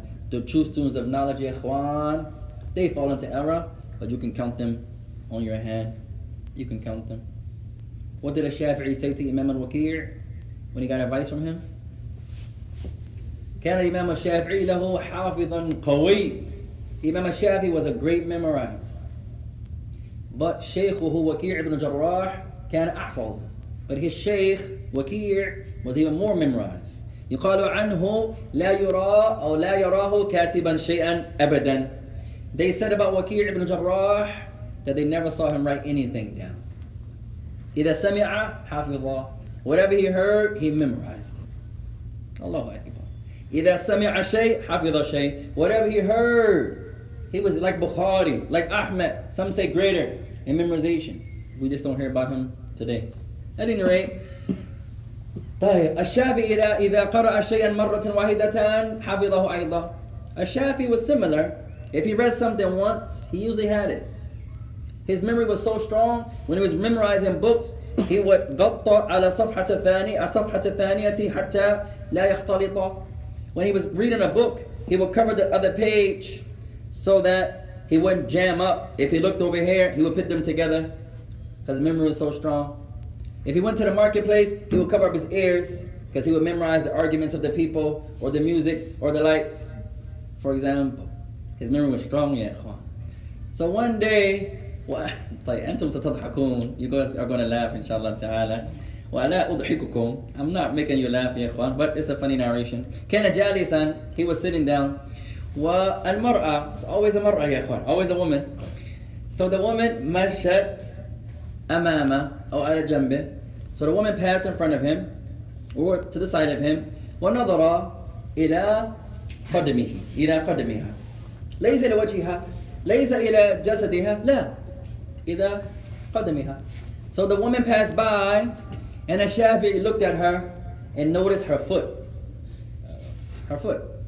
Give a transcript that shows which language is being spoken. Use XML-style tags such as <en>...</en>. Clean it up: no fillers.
<en>The true students of knowledge, ya ikhwan, they fall into error, but you can count them on your hand. You can count them. What did Shafi'i say to Imam al-Waqi' when he got advice from him?</en> <ar>كان الإمام الشافعي له حافظا قوي.</ar> <en>Imam al-Shafi'i was a great memorizer.</en> <ar>But شيخه وكيع ibn Jarrah كان أحفظ.</ar> <en>But his sheikh, Waqi', was even more memorized.</en> <ar>يقال عنه لا يرى أو لا يراه كاتبا شيئا أبدا.</ar> <en>They said about Waqi' ibn Jarrah that they never saw him write anything down.</en> <ar>إذا سمع حفظه.</ar> <en>Whatever he heard, he memorized it.</en> <ar>Allahu Akbar. إذا سمع شيء حفظ شيء.</ar> <en>Whatever he heard, he was like Bukhari, like Ahmed. Some say greater in memorization. We just don't hear about him today. At any rate,</en> <ar>طيب الشافعي إذا قرأ شيئا مرة واحدة حفظه أيضا.</ar> <en>الشافعي was similar. If he read something once, he usually had it. His memory was so strong, when he was memorizing books, he would</en> <ar>غطى على الصفحة الثانية حتى لا يختلط.</ar> <en>When he was reading a book, he would cover the other page so that he wouldn't jam up. If he looked over here, he would put them together because his memory was so strong. If he went to the marketplace, he would cover up his ears because he would memorize the arguments of the people or the music or the lights. For example, his memory was strong, ya ikhwan. So one day,</en> <ar>أنتم ستضحكون.</ar> <en>You guys are going to laugh, inshallah ta'ala.</en> <ar>وَلَا أُضْحِكُكُمْ.</ar> <en>I'm not making you laugh, ya ikhwan, but it's a funny narration.</en> <ar>كان جالسا.</ar> <en>He was sitting down.</en> <ar>والمرأة.</ar> <en>It's always a mar'a, ya ikhwan. Always a woman. So the woman</en> <ar>مشت أمامه أو على جنبه.</ar> <en>So the woman passed in front of him or to the side of him.</en> <ar>ونظر إلى قدمه. إلى قدمها. ليس إلى وجهها. ليس إلى جسدها. لا. إلى قدمها.</ar> <en>So the woman passed by, and Shafi'i looked at her and noticed her foot. Her foot.</en>